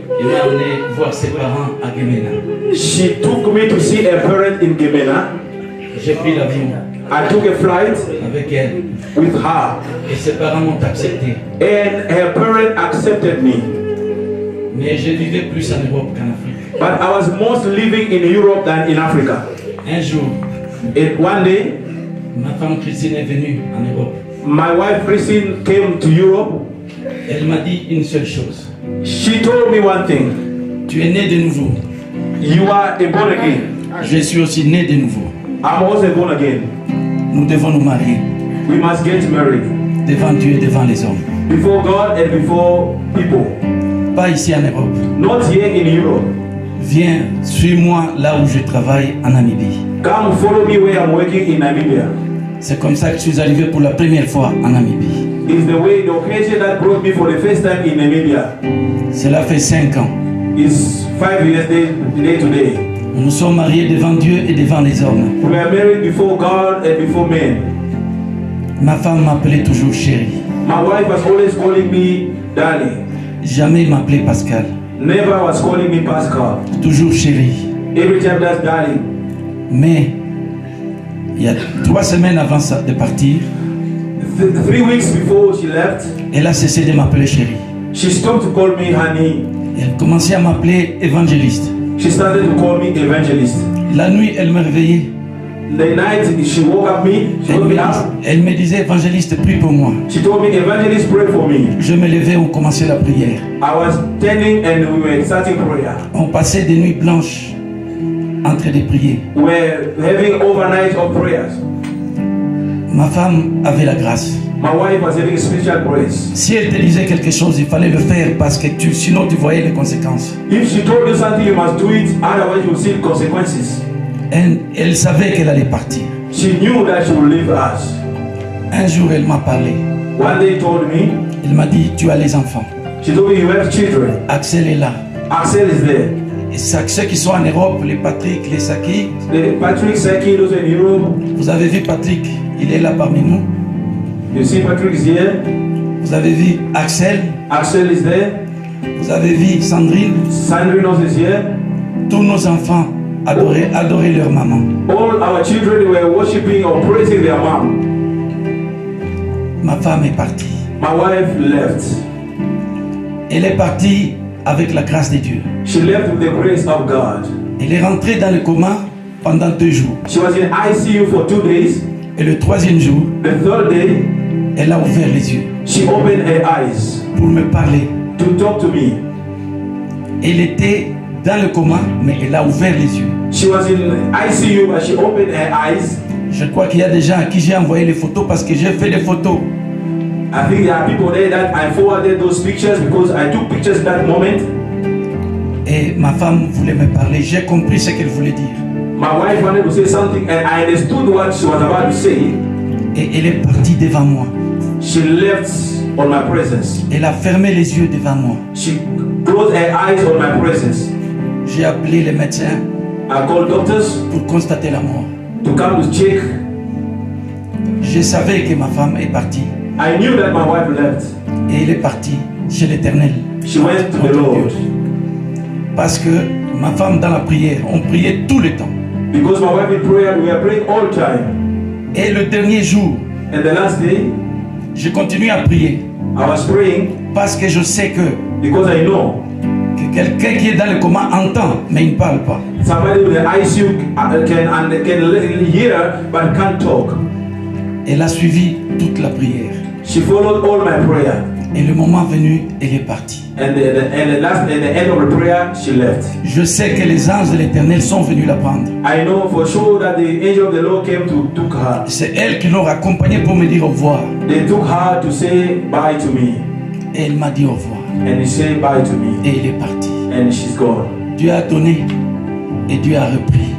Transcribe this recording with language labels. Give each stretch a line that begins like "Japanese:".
French: Il m'a amené voir ses parents à Gemena.
English: She took me to see her parents in Gemena.
French: J'ai pris l'avion.
English: I took a flight
French: avec elle.
English: With her.
French: Et ses parents m'ont accepté.
English: And her parents accepted me.
French: Mais je vivais plus en Europe qu'en Afrique.
English: But I was most living in Europe than in Africa.
French: Un jour,
English: and one day,
French: ma femme Christine est venue en Europe.
English: My wife Christine came to Europe.
French: Elle m'a dit une seule chose.
English: She told me one thing.
French: Tu es né de nouveau.
English: You are born again.
French: Je suis aussi né de nouveau.
English: I'm also born again.
French: Nous devons nous marier.
English: We must get married.
French: Devant Dieu et devant les hommes.
English: Before God and before people.
French: Pas ici en Europe.
English: Not here in Europe.
French: Viens, suis-moi là où je travaille en Namibie.
English: Come follow me where I'm working in Namibia.
French: C'est comme ça que je suis arrivé pour la première fois en Namibie.
English: It's the way, the occasion that brought me for the first time in Namibia.
French: Cela fait 5 ans.
English: It's 5 years day to day.
French: Nous nous sommes mariés devant Dieu et devant les hommes.
English: We are married before God and before men.
French: Ma femme m'appelait toujours chérie.
English: My wife was always calling me darling.
French: Jamais m'appelait Pascal.
English: Never was calling me Pascal.
French: Toujours chérie.
English: Every time that's darling.
French: Mais il y a 3 semaines avant de partir,
English: 3 weeks before she left,
French: elle a cessé de m'appeler chérie.
English: She stopped to call me honey.
French: Elle commençait à m'appeler évangéliste.
English: She started to call me evangelist.
French: La nuit, elle me réveillait.
English: The night she woke up me,
French: elle me disait évangéliste, prie pour moi.
English: She told me evangelist, pray for me.
French: Je me levais, on commençait la prière.
English: I was standing and we were starting prayer.
French: On passait des nuits blanches en train de prier.
English: We were having overnight of prayers.
French: Ma femme avait la grâce.
English: My wife was having spiritual grace.
French: Si elle te disait quelque chose, il fallait le faire parce que sinon tu voyais les conséquences.
English: If she told you something, you must do it, otherwise you will see the consequences.
French: Elle savait qu'elle allait partir.
English: She knew that she would leave us.
French: Un jour, elle m'a parlé.
English: One day told me.
French: Elle m'a dit, tu as les enfants.
English: She told me you have children.
French: Axel est là.
English: Axel is there.
French: Et ceux qui sont en Europe, les Patrick, les Saki.
English: Patrick Saki, those in Europe.
French: Vous avez vu Patrick, il est là parmi nous.
English: You see Patrick is here.
French: Vous avez vu Axel.
English: Axel is there.
French: Vous avez vu Sandrine.
English: Sandrine also is here.
French: Tous nos enfants adoraient leur maman.
English: All our children were worshiping or praising their mom.
French: Ma femme est partie.
English: My wife left.
French: Elle est partie avec la grâce de Dieu.
English: She left with the grace of God.
French: Elle est rentrée dans le coma pendant 2 jours.
English: She was in ICU for 2 days.
French: Et le 3e jour,
English: the 3rd day,
French: elle a ouvert les yeux.
English: She opened her eyes.
French: Pour me parler.
English: To talk to me.
French: Elle était dans le coma, mais elle a ouvert les yeux.
English: She was in ICU, but she opened her eyes.
French: Je crois qu'il y a des gens à qui j'ai envoyé les photos parce que j'ai fait des photos.
English: I think there are people there that I forwarded those pictures because I took pictures that moment.
French: Et ma femme voulait me parler. J'ai compris ce qu'elle voulait dire.
English: My wife wanted to say something and I understood what she was about to say.
French: Et elle est partie devant moi.
English: She left on my presence.
French: Elle a fermé les yeux devant moi.
English: She closed her eyes on my presence.
French: J'ai appelé les médecins.
English: I called doctors
French: pour constater la mort.
English: To come to check.
French: Je savais que ma femme est partie.
English: I knew that my wife left.
French: Et elle est partie chez l'Éternel.
English: She went to the Lord.
French: Parce que ma femme dans la prière, on priait tout le temps.
English: Because my wife in prayer, we were praying all the time.
French: Et le dernier jour,
English: and the last day,
French: je continue à prier.
English: I was praying
French: parce que je sais que
English: because I know
French: que quelqu'un qui est dans le coma entend, mais il ne parle pas.
English: Somebody with the ICU can hear but can't talk.
French: Elle a suivi toute la prière.
English: She followed all my prayer.
French: Et le moment venu, elle est partie.
English: And the end of the prayer, she left.
French: Je sais que les anges de l'Éternel sont venus la prendre.
English: I know for sure that the angel of the Lord came to took her.
French: C'est elle qui l'ont accompagnée pour me dire au revoir.
English: They took her to say bye to me.
French: Et elle m'a dit au revoir.
English: And she said bye to me.
French: Et elle est partie.
English: And she's gone.
French: Dieu a donné et Dieu a repris.